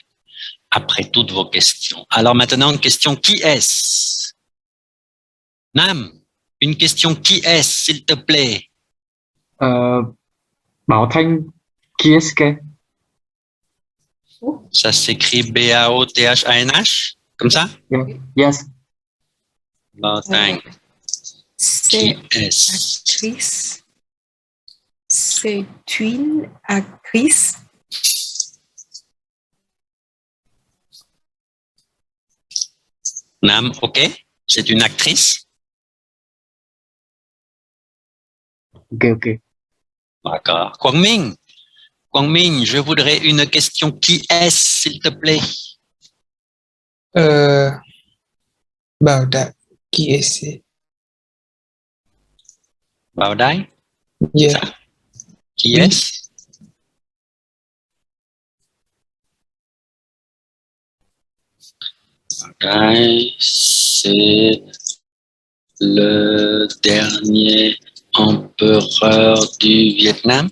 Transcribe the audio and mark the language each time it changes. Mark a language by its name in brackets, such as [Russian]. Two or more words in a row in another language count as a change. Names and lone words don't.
[French] Après toutes vos questions. Alors maintenant, une question, qui est-ce? Nam, une question, qui est-ce, s'il te plaît? Bảo Thanh Kieske. Ça s'écrit B-A-O-T-H-A-N-H? Comme ça? [English] Yes. [French] Bảo Thanh, qui C'est est-ce? actrice. C'est une actrice. Nam, ok? C'est une actrice? Ok, ok. D'accord. Quang Minh, je voudrais une question. Qui est-ce, s'il te plaît? Bảo Đại. Qui est-ce? Bảo Đại? [English] Yeah. [French] Ça. Qui Oui. est-ce? Bảo Đại, c'est le dernier empereur du Vietnam?